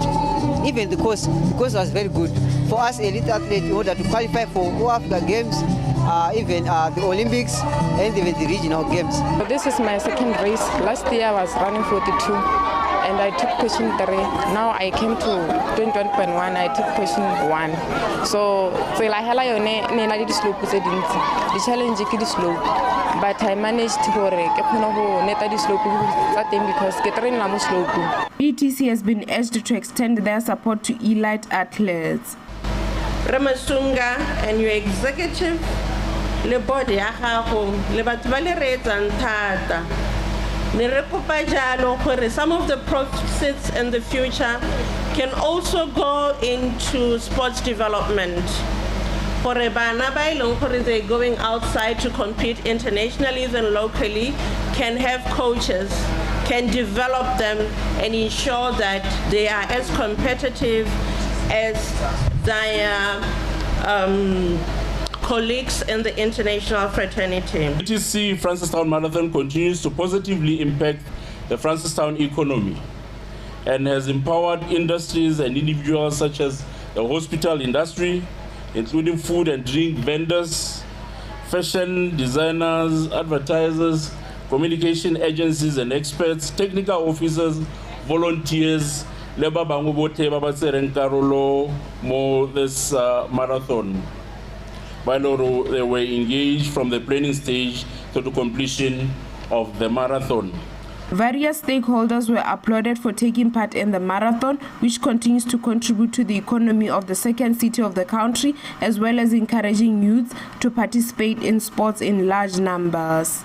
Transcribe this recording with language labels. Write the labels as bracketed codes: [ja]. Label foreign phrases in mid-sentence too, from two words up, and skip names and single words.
[en] Even the course was very good for us elite athletes in order to qualify for all Africa Games, even the Olympics and even the regional games. This is my second race. Last year I was running 42 and I took position 3. Now I came to 21.1, I took position 1. [tn] So la hela yone ne na di slope tse dintsi. Di challenge ke di slope. [en] But I managed to [tn] neta di slope [en] because [tn] ke train la mo slope. [en] BTC has been urged to extend their support to elite athletes. Ramasunga and your executive, [tn] le board ya gago, le batho ba le reetsang thata. Ne re kopa jalo gore [en] some of the proceeds in the future can also go into sports development. For [tn] bana ba ileng gore [en] they're going outside to compete internationally and locally can have coaches, can develop them and ensure that they are as competitive as their colleagues in the international fraternity. BTC Francistown Marathon continues to positively impact the Francistown economy and has empowered industries and individuals such as the hospital industry, including food and drink vendors, fashion designers, advertisers, communication agencies and experts, technical officers, volunteers, [tn] leba bango bote ba tsereng karolo mo [en] this marathon. While they were engaged from the planning stage to the completion of the marathon. Various stakeholders were applauded for taking part in the marathon, which continues to contribute to the economy of the second city of the country, as well as encouraging youth to participate in sports in large numbers.